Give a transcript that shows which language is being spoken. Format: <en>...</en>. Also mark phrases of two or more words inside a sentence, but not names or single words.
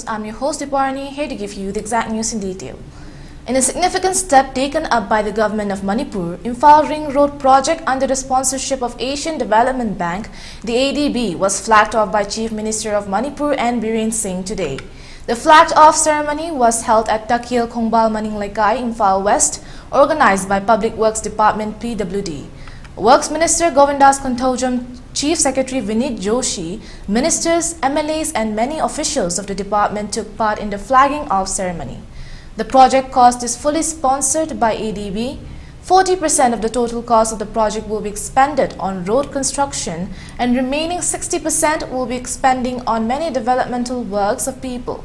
<en>I'm your host Dipwarani, here to give you the exact news in detail. In a significant step taken up by the government of Manipur, Imphal Ring Road project under the sponsorship of Asian Development Bank, the ADB, was flagged off by Chief Minister of Manipur N. Biren Singh today. The flagged off ceremony was held at Takil Khongbal Maninglaikai, Imphal West, organized by Public Works Department PWD. Works Minister Govindas Kontojam, Chief Secretary Vinit Joshi, ministers, MLAs and many officials of the department took part in the flagging off ceremony. The project cost is fully sponsored by ADB. 40% of the total cost of the project will be expended on road construction and remaining 60% will be expending on many developmental works of people.</en>